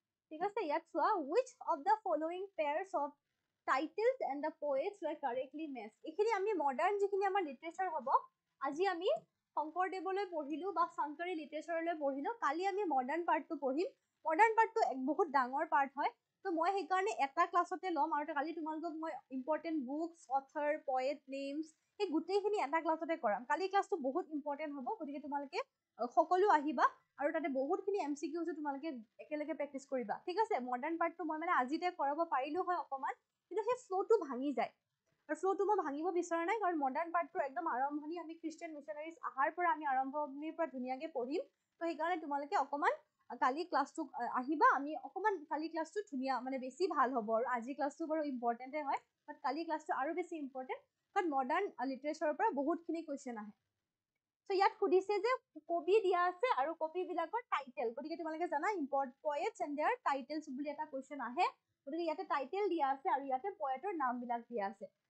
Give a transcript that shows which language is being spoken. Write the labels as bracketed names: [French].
[Assamese] ঠিক আছে, ইয়াত চোৱা, [English] which of the following pairs of titles and the poets were correctly matched? [Assamese] এইখিনি আমি মডাৰ্ণ যিখিনি আমাৰ লিটাৰেচাৰ হ'ব, আজি আমি শংকৰদেৱলৈ পঢ়িলো বা চাংকাৰী লিটাৰেচাৰলৈ পঢ়িলো, কালি আমি মডাৰ্ণ পাৰ্টটো পঢ়িম। মডাৰ্ণ পাৰ্টটো বহুত ডাঙৰ পাৰ্ট হয়, তো মই সেইকাৰণে এটা ক্লাছতে ল'ম, আৰু কালি তোমালোকক মই important books, author, poet names এই গোটেইখিনি এটা ক্লাছতে কৰাম। কালি ক্লাছটো বহুত ইম্পৰ্টেণ্ট হ'ব, গতিকে তোমালোকে সকলো আহিবা, আৰু তাতে বহুতখিনি MCQs তোমালোকে একেলগে প্ৰেক্টিচ কৰিবা। ঠিক আছে, মডাৰ্ণ পাৰ্টটো মই মানে আজিতে কৰাব পাৰিলো হয় অকণমান, কিন্তু সেই ফ্ল'টো ভাঙি যায়, আৰু ফ্ল'টো মই ভাঙিব বিচৰা নাই, কাৰণ মডাৰ্ণ পাৰ্টটো একদম আৰম্ভণি আমি খ্ৰীষ্টিয়ান মিছনাৰিজ অহাৰ পৰা আমি আৰম্ভণিৰ পৰা ধুনীয়াকৈ পঢ়িম। তো সেইকাৰণে তোমালোকে অকণমান কালি ক্লাছটো আহিবা, আমি অকণমান কালি ক্লাছটো ধুনীয়া মানে বেছি ভাল হ'ব। আৰু আজি ক্লাছটো বাৰু ইম্পৰ্টেণ্টে হয়, বাট কালি ক্লাছটো আৰু বেছি ইম্পৰ্টেণ্ট, কাৰণ মডাৰ্ণ লিটাৰেচাৰৰ পৰা বহুতখিনি কুৱেশ্যন আহে। তো ইয়াত সুধিছে যে কবি দিয়া আছে আৰু কবিবিলাকৰ টাইটেল, গতিকে তোমালোকে জানা [English] poets and their titles [Assamese] বুলি এটা কুৱেশ্যন আহে। গতিকে ইয়াতে টাইটেল দিয়া আছে আৰু ইয়াতে পয়েটৰ নামবিলাক দিয়া আছে।